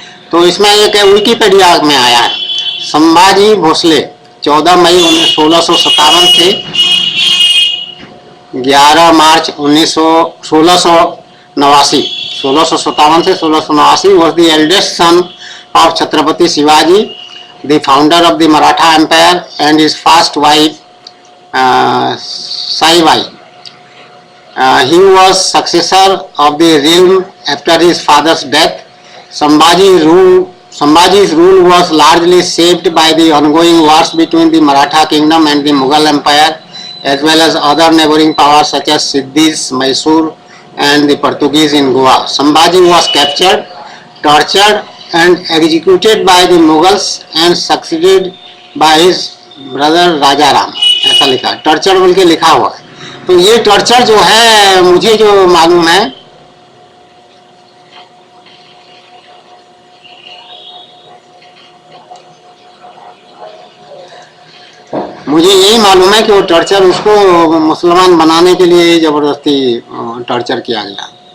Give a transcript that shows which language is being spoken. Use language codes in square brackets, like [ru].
[hi] तो इसमें एक विकिपीडिया में आया है, [en] संभाजी भोसले 14 मई 1657 से 11 मार्च 1689, 1657 से 1689 was the eldest son of Chhatrapati Shivaji, the founder of the Maratha empire, and his first wife Saibai. He was successor of the realm after his father's death. Sambhaji's rule was largely shaped by the ongoing wars between the Maratha kingdom and the Mughal Empire, as well as other neighboring powers such as Siddhis, Mysore, and the Portuguese in Goa. Sambhaji was captured, tortured, and executed by the Mughals and succeeded by his brother Raja Ram. [hi] ऐसा लिखा, torture बोल के लिखा हुआ है। तो ये torture जो है, मुझे जो मालूम है, मुझे यही मालूम है कि वो टॉर्चर उसको मुसलमान बनाने के लिए जबरदस्ती टॉर्चर किया गया।